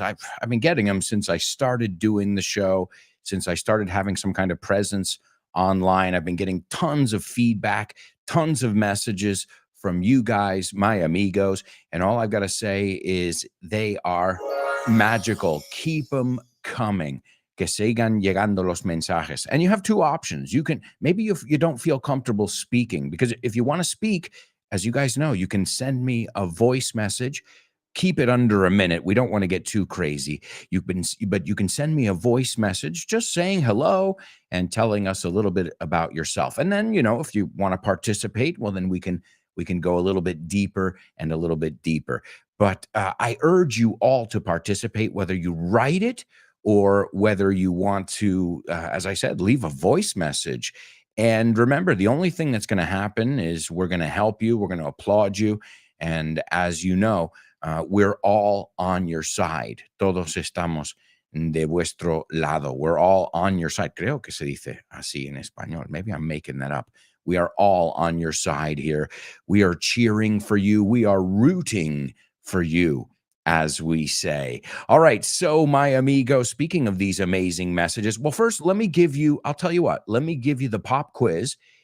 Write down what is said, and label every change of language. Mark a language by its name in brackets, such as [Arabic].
[English] I've been getting them since I started doing the show, since I started having some kind of presence online. I've been getting tons of feedback, tons of messages from you guys, my amigos. And all I've got to say is they are magical. Keep them coming. [Spanish] Que sigan llegando los mensajes. [English] And you have two options. You can, maybe if you don't feel comfortable speaking, because if you want to speak, as you guys know, you can send me a voice message. Keep it under a minute. We don't want to get too crazy. But you can send me a voice message just saying hello and telling us a little bit about yourself. And then, if you want to participate, well, then we can go a little bit deeper and a little bit deeper. But I urge you all to participate, whether you write it or whether you want to, as I said, leave a voice message. And remember, the only thing that's going to happen is we're going to help you. We're going to applaud you. And as you know, we're all on your side. [Spanish] Todos estamos de vuestro lado. [English] We're all on your side. [Spanish] Creo que se dice así en español. [English] Maybe I'm making that up. We are all on your side here. We are cheering for you. We are rooting for you, as we say. All right. So, my amigo, speaking of these amazing messages, well, first, I'll tell you what, let me give you the pop quiz.